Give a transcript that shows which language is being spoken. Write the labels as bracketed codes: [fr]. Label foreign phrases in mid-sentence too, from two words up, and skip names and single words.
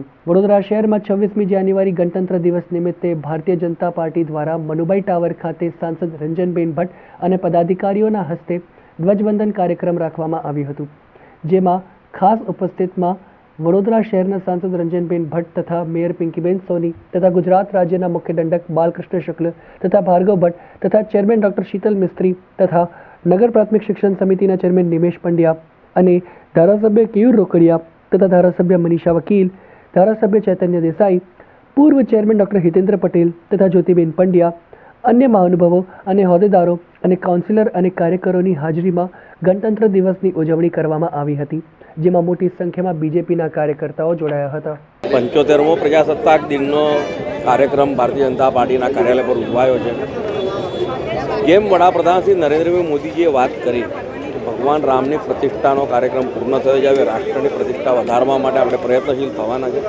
[gu] વડોદરા શહેરમાં 26મી જાન્યુઆરી ગણતંત્ર દિવસ નિમિત્તે ભારતીય જનતા પાર્ટી દ્વારા મનુભાઈ ટાવર ખાતે સાંસદ રંજનબેન ભટ્ટ અને પદાધિકારીઓના હસ્તે ધ્વજવંદન કાર્યક્રમ રાખવામાં આવ્યું હતું, જેમાં ખાસ ઉપસ્થિતમાં વડોદરા શહેરના સાંસદ રંજનબેન ભટ્ટ તથા મેયર પિંકીબેન સોની તથા ગુજરાત રાજ્ય મુખ્ય દંડક બાલકૃષ્ણ શુક્લ તથા ભાર્ગવ ભટ્ટ તથા ચેરમેન ડૉક્ટર શીતલ મિસ્ત્રી તથા નગર પ્રાથમિક શિક્ષણ સમિતિ ચેરમેન નિમેશ પંડ્યા અને ધારાસભ્ય કેયૂર રોકડિયા તથા ધારાસભ્ય મનીષા વકીલ, ધારાસભ્ય ચૈતન્ય દેસાઈ, પૂર્વ ચેરમેન ડૉક્ટર હિતેન્દ્ર પટેલ તથા જ્યોતિબેન પંડ્યા, અન્ય મહાનુભાવો અને હોદ્દેદારો અને કાઉન્સિલર અને કાર્યકરોની હાજરીમાં ગણતંત્ર દિવસની ઉજવણી કરવામાં આવી હતી, જેમાં મોટી સંખ્યામાં બીજેપીના કાર્યકર્તાઓ જોડાયા હતા। 75મો પ્રજાસત્તાક દિનનો કાર્યક્રમ ભારતીય જનતા પાર્ટીના કાર્યાલય પર ઉજવાયો છે। જેમ વડાપ્રધાન શ્રી નરેન્દ્રભાઈ મોદીજીએ વાત કરી કે ભગવાન રામની પ્રતિષ્ઠાનો કાર્યક્રમ પૂર્ણ થયો છે, હવે રાષ્ટ્રની પ્રતિષ્ઠા વધારવા માટે આપણે પ્રયત્નશીલ થવાના છે।